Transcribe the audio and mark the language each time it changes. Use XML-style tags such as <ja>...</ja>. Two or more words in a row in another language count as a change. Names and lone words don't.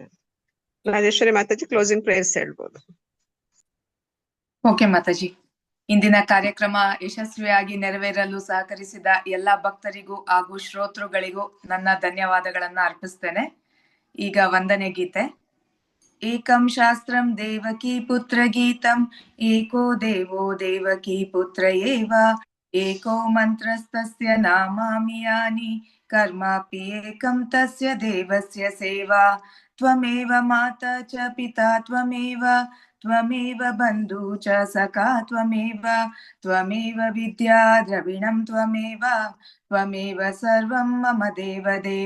<kn>ರಾಜೇಶ್ವರಿ ಮಾತಾಜಿ</kn> <en>closing prayers</en> <kn>ಹೇಳ್ಬೋದು. ಓಕೆ ಮಾತಾಜಿ. ಇಂದಿನ ಕಾರ್ಯಕ್ರಮ ಯಶಸ್ವಿಯಾಗಿ ನೆರವೇರಲು ಸಹಕರಿಸಿದ ಎಲ್ಲಾ ಭಕ್ತರಿಗೂ ಹಾಗೂ ಶ್ರೋತೃಗಳಿಗೂ ನನ್ನ ಧನ್ಯವಾದಗಳನ್ನ ಅರ್ಪಿಸ್ತೇನೆ. ಈಗ ವಂದನೆ ಗೀತೆ.</kn> <sa>ಏಕಂ ಶಾಸ್ತ್ರಂ ದೇವಕಿ ಪುತ್ರ ಗೀತಂ, ಏಕೋ ದೇವೋ ದೇವಕಿ ಪುತ್ರ ಏವ, ಏಕೋ ಮಂತ್ರಸ್ತಸ್ಯ ನಾಮಾಮಿ ಯಾನಿ, ಕರ್ಮಾಪಿ ಏಕಂ ತಸ್ಯ ದೇವಸ್ಯ ಸೇವಾ. ತ್ವಮೇವ ಮಾತಾ ಚ ಪಿತಾ ತ್ವಮೇವ, ತ್ವಮೇವ ಬಂಧು ಚ ಸಖಾ ತ್ವಮೇವ, ತ್ವಮೇವ ವಿದ್ಯಾ ದ್ರವಿಣಂ ತ್ವಮೇವ, ತ್ವಮೇವ ಸರ್ವಂ ಮಮ ದೇವ ದೇವ.</sa>